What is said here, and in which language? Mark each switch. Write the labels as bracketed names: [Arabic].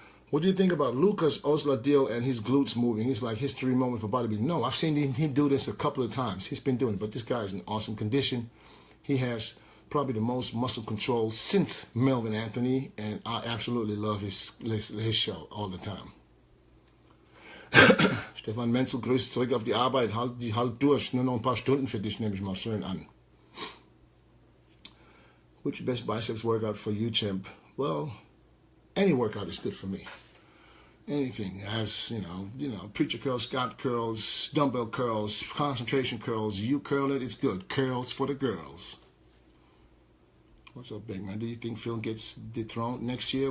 [English] What do you think about Lucas Osladil and his glutes moving? He's like history moment for bodybuilding. No, I've seen him do this a couple of times. He's been doing it, but this guy is in awesome condition. He has probably the most muscle control since Melvin Anthony, and I absolutely love his show all the time. [German] Stefan Menzel grüßt zurück auf die Arbeit. Halt durch. Nur noch ein paar Stunden für dich, nehme ich mal schön an. [English] What's your best biceps workout for you, champ? Well, any workout is good for me. Anything has, preacher curls, Scott curls, dumbbell curls, concentration curls. You curl it, it's good. Curls for the girls. What's up, big man? Do you think Phil gets dethroned next year?